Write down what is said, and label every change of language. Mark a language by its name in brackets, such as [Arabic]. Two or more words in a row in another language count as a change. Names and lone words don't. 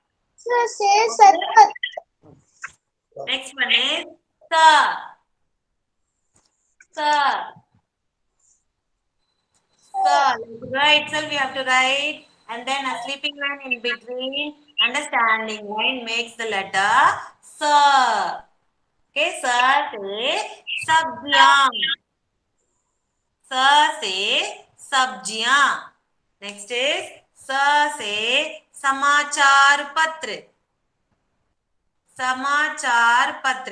[English] Next one is Sa. Sa. Sa. Right itself we have to write. And then a sleeping line in between and a standing line makes the letter Sa. Okay, Sa say Sabjam. Sa say Sabjiyan. Next is Sa say [Hindi] समाचार पत्र. समाचार पत्र.